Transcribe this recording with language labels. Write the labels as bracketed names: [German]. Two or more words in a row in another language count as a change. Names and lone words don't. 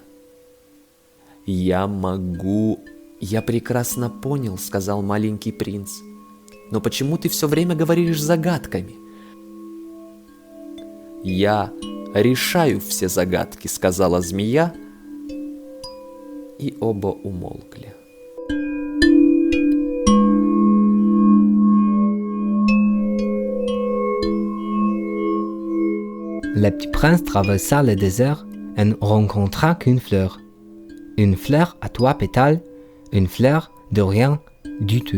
[Russian] «Я прекрасно понял», — сказал маленький принц. «Но почему ты все время говоришь загадками?» «Я решаю все загадки», — сказала змея, и оба умолкли. [French] Le petit prince traversa le désert et ne rencontra qu'une fleur. Une fleur à 3 pétales, une fleur de rien du tout.